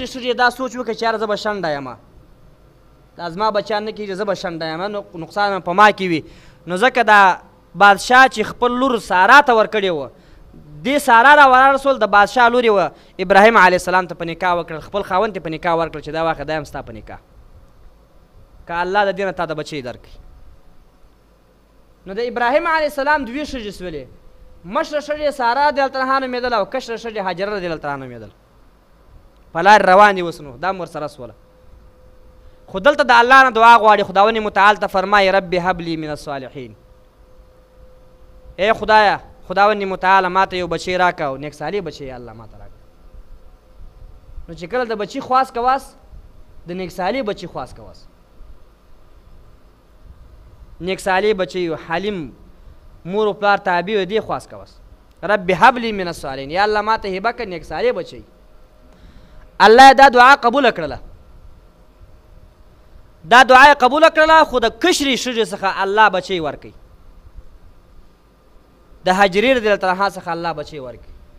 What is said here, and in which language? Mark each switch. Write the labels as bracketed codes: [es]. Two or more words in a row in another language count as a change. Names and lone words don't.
[ps] ښځې دا سوچ وکړه چې یاره زه به شنډه یم دا زما بچیان نه کېږي زه به شنډه یم نقصان په ما کې وي نو ځکه دا بادشاه چې خپل لور ساره ته ورکړې وه دې ساره را ورسول د بادشاه لورې وه ابراهیم [ar] علیه السلام [ps] ته په نکاح وکړل خپل خاوند ته په نکاح ورکړل چې دا واخله دا یم ستا په نکاح که الله د دې نه تا د بچی درکړي نو د ابراهیم [ar] علیه السلام [ps] دوې ښځې سولې مشره ښځې ساره [ar] رضی الله عنها [ps] نومېدل او کشره ښځې هاجره [ar] رضی الله عنها [ps] نومېدل. په لارې روان دي اوس نو دا هم ورسره سوله. خو دلته د الله نه دعا غواړي. خداوند متعال ته فرمایي [ar] رب هب لي من الصالحین. [ps] ای خدایه خداوند متعاله ما ته یو بچی راکړه او نیک صالح بچی یا الله ما ته راکړه. نو چې کله د بچي خواست کواس د نیک صالح بچي خواست کواس. نیک صالح بچی حلیم مور و پلار تابع و دی خواست کواس [ar] رب هب لي من الصالحین [ps] یا الله ما ته هبه کړه نیک صالح بچی. الله دا دعا قبول کړله. دا دعا قبول کړله خو د کشرې ښځې څخه الله بچی ورکوي. د هاجرې [ar] رضی الله عنها [ps] څخه الله بچی ورکوي.